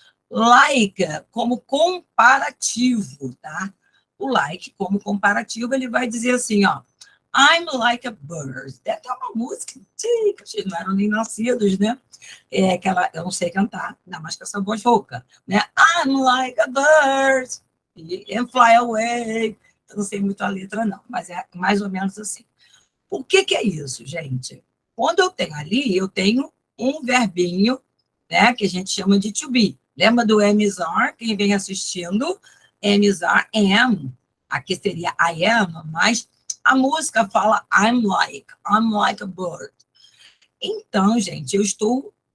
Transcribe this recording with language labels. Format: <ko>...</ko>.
<pt>Like como comparativo, tá? O like como comparativo, ele vai dizer assim, ó,</pt> <en>I'm like a bird.</en> <pt>É até uma música antiga, vocês não eram nem nascidos, né? Aquela, eu não sei cantar, ainda mais com essa voz rouca, né?</pt> <en>I'm like a bird and fly away.</en> <pt>Eu não sei muito a letra, não, mas é mais ou menos assim. O que é isso, gente? Quando eu tenho ali, eu tenho um verbinho, né, que a gente chama de to be. Lembra do am is are? Quem vem assistindo, am is are, am. Aqui seria I am, mas a música fala</pt> <en>I'm like a bird.</en> <pt>Então, gente, eu estou</pt>